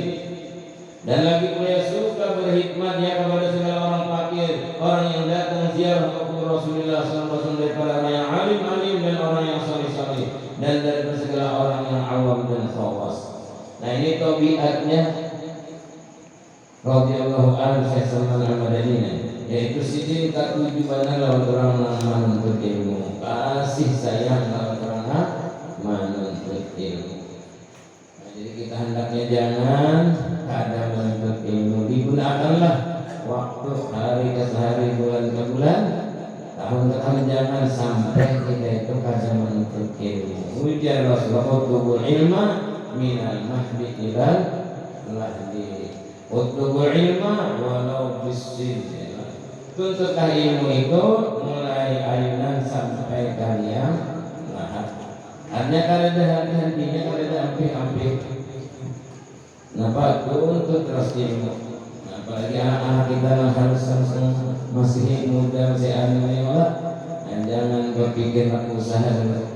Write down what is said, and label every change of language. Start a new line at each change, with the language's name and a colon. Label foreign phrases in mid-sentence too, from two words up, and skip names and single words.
Malay: Dan lagi beliau suka berhikmatnya kepada segala orang fakir, orang yang datang ziarah kubur Rasulullah SAW daripada orang yang alim-alim dan orang yang salih-salih dan daripada segala orang yang awam dan khawas.
Banjar: Nah ini tabiatnya
Arabic: رضي الله عنه
Banjar: Syekh Salman Al-Madani, yaitu sidin katujuan lawan orang menuntut ilmu, kasih sayang lawan orang menuntut ilmu.
Indonesian: Nah, jadi kita hendaknya jangan ada menuntut ilmu, digunakanlah waktu hari ke hari, bulan ke bulan, tahun ke tahun, jangan sampai kita itu kada menuntut ilmu.
Banjar: Ujar Rasulullah
Arabic: اطلبوا العلم من المهد إلى اللحد اطلبوا العلم ولو بالصين.
Indonesian: Tuntutlah ilmu itu mulai ayunan sampai kalian lahat. Hanya kalau ada henti-hentinya, kalau ada hampir-hampir. Kenapa? Tuntut terus ilmu. Apalagi anak-anak kita yang harus masih muda, masih anak-anak, dan jangan berpikir nak usaha dulu.